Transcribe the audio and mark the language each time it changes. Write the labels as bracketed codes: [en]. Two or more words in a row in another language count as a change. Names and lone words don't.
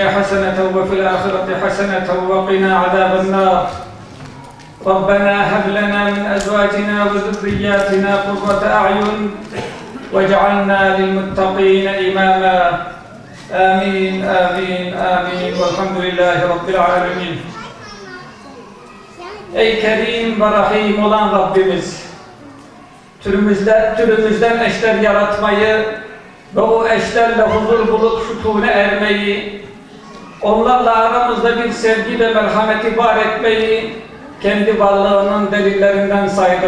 [ar] حسنة وفي الآخرة حسنة وقنا عذاب النار ربنا هب لنا من أزواجنا وذرياتنا قرة أعين واجعلنا للمتقين إماما آمين آمين آمين والحمد لله رب العالمين. [tr] Ey Kerim ve Rahim olan Rabbimiz, türümüzden eşler yaratmayı ve o eşlerle huzur bulup sütûne ermeyi, onlarla aramızda bir sevgi ve merhameti var etmeyi kendi varlığının delillerinden saydın.